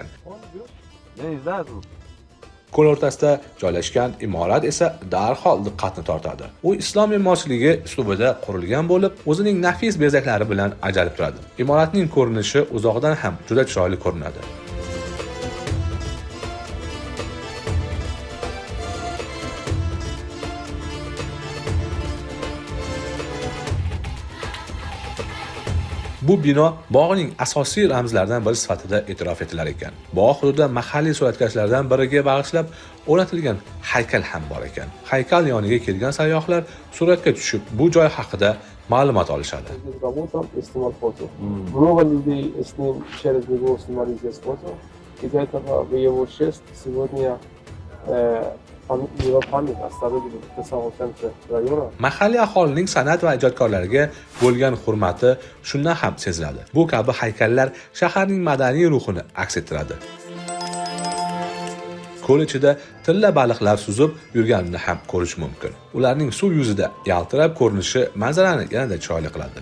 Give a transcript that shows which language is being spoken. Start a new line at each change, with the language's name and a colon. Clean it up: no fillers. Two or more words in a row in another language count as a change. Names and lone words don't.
Russian: Я не знаю,
Uzbek: Ko'l o'rtasida joylashgan imorat esa darhol diqqatni tortadi. U islom me'morchiligi uslubida qurilgan bo'lib, o'zining nafis bezaklari bilan ajralib turadi. Imoratning ko'rinishi uzoqdan ham juda chiroyli ko'rinadi. Bu bino bog'ning asosiy ramzlaridan biri sifatida e'tirof etilar ekan. Bog' hududida mahalliy suratkashlardan biriga bag'ishlab o'rnatilgan haykal ham bor ekan. Haykal yoniga kelgan sayyohlar suratga tushib, bu joy haqida ma'lumot olishadi.
Russian: Работал и снимал фото. Много людей с ним через него снимали здесь фото. Из этого в его честь сегодня его память оставили в самом центре района.
Uzbek: Mahalliy aholining san'at va ijodkorlarga bo'lgan hurmati shundan ham seziladi. Bu kabi haykallar shaharning madaniy ruhini aks ettiradi. Ko'l ichida tilla baliqlar suzib yurganini ham ko'rish mumkin. Ularning suv yuzida yaltirab ko'rinishi manzarani yanada chiroyli qiladi.